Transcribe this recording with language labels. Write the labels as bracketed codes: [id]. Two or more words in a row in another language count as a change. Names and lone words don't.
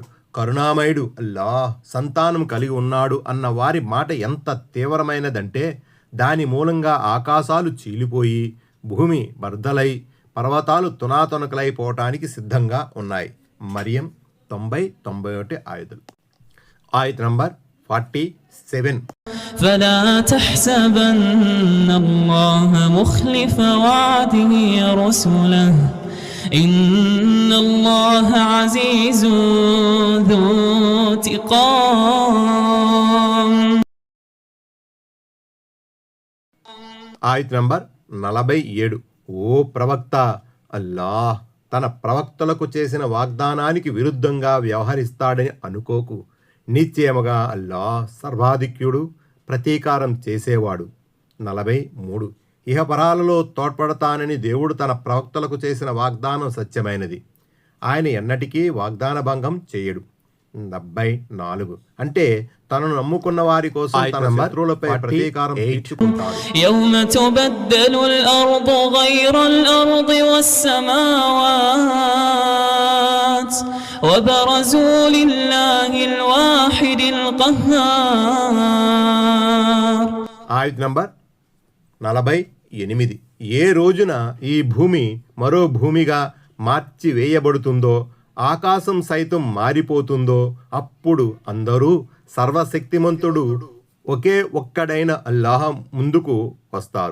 [te] కరుణామయుడు అల్లాహ్ సంతానం కలిగి ఉన్నాడు అన్న వారి మాట ఎంత తీవ్రమైనదంటే దాని మూలంగా ఆకాశాలు చీలిపోయి భూమి బర్దలై పర్వతాలు తునాతునకలైపోవటానికి సిద్ధంగా ఉన్నాయి. మరియం 90-91 ఆయతులు. ఆయత్ నంబర్ 47. [ar] فلا تحسبن الله مخلف وعده رسله إن الله عزيز ذو انتقام. [te] ఆయత్ నంబర్ 47. ఓ ప్రవక్త, అల్లాహ్ తన ప్రవక్తలకు చేసిన వాగ్దానానికి విరుద్ధంగా వ్యవహరిస్తాడని అనుకోకు. నిశ్చయముగా అల్లాహ్ సర్వాధిక్యుడు, ప్రతీకారం చేసేవాడు. 43. ఇహపరాలలో తోడ్పడతానని దేవుడు తన ప్రవక్తలకు చేసిన వాగ్దానం సత్యమైనది. ఆయన ఎన్నటికీ వాగ్దాన భంగం చేయడు. 74. అంటే తనను నమ్ముకున్న వారి కోసం తన శత్రువులపై ప్రతీకారం తీర్చుకుంటాడు. [ar] يوم تبدل الأرض غير الأرض والسماوات وبرزوا لله الواحد القهار. [te] ఆయత్ నంబర్ 48. ఏ రోజున ఈ భూమి మరో భూమిగా మార్చి వేయబడుతుందో ఆకాశం సైతం మారిపోతుందో అప్పుడు అందరూ సర్వశక్తిమంతుడు ఒకే ఒక్కడైన అల్లాహ్ ముందుకు వస్తారు.